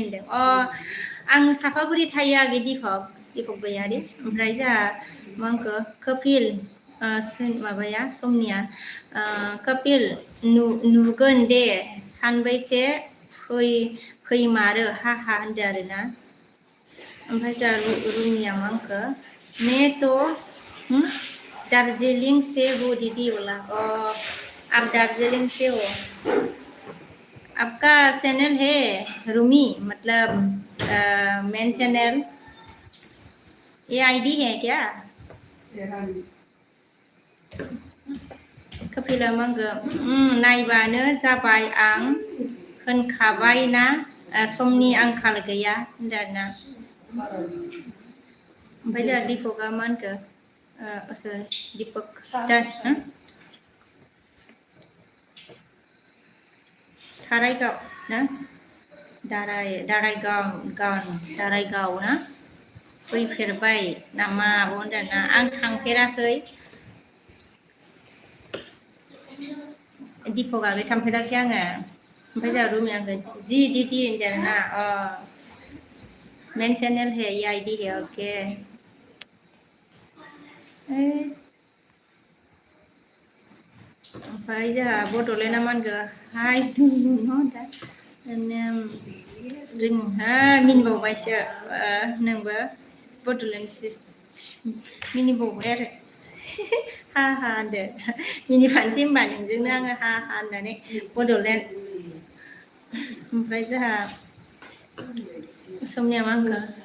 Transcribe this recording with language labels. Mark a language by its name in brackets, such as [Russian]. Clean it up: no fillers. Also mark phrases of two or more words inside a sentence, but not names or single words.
[Bodo] होनदों आं सापागुरि थायो आगै दिपक गयारि ओमफ्राय जोंहा मा होनखो कपिल माबाया समनिया कपिल नुगोन दे सानबैसे फैमारो हा होनदों आरोना ओमफ्राय जोंहा रुमिया मा होनखो [Hindi] मैं तो दार्जिलिंग से वो दीदी बोला आप दार्जिलिंग से हो आपका चैनल है रूमी मतलब मेन चैनल ये आईडी है क्या [Bodo] कपिला मा होनगो नायबानो जाबाय आं होनखाबाय ना समनि आंखाल गैया होनदों आरोना ओमफ्राय जोंहा दिपकआ मा होनखो दिपक थारायगाव ना दारायगाव ना फैफेरबाय नामा आब' होनदों ना आं थांफेराखै दिपक आगै थांफेराखै आङो ओमफ्राय जोंहा रुमि आगै [Hindi] जि दीदी [Bodo] होनदों ना [Hindi] मेन चैनल है ये आईडी है [Bodo] ओके ओमफ्राय जोंहा बड'लेण्डआ मा होनगो हाय मिनिबावबायसो नोंबो बड'लेण्ड मिनिबावबाय आरो हा होनदो मिनिफानोसै होनबा नोंजोंनो आङो हा होननानै बड'लेण्ड ओमफ्राय जोंहा समनिया मा होनखो